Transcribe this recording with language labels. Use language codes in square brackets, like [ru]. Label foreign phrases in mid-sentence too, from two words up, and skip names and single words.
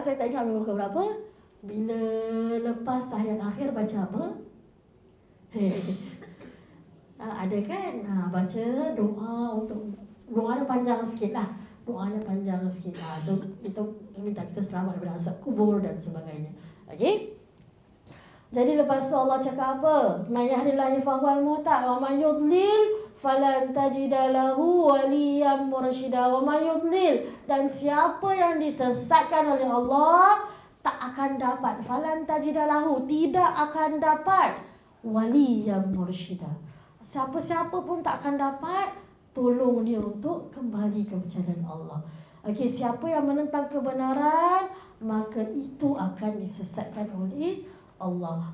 [ms] Saya tak ingat minggu ke berapa. Bila lepas tahiyat akhir baca apa? Ada kan? Baca doa untuk doanya panjang sikit lah. Doanya panjang sikit lah. Itu minta kita selamat daripada azab kubur dan sebagainya. Okey? Jadi lepas tu Allah cakap apa? [ar] من يهد الله فهو المهتد ومن يضلل فلن تجد له وليا مرشدا. ومن يضلل, [ms] dan siapa yang disesatkan oleh Allah tak akan dapat, [ar] فلن تجد له, [ms] tidak akan dapat [ar] وليا مرشدا. [ms] Siapa-siapa pun tak akan dapat tolong dia untuk kembali ke jalan Allah. Okey, siapa yang menentang kebenaran, maka itu akan disesatkan oleh Allah.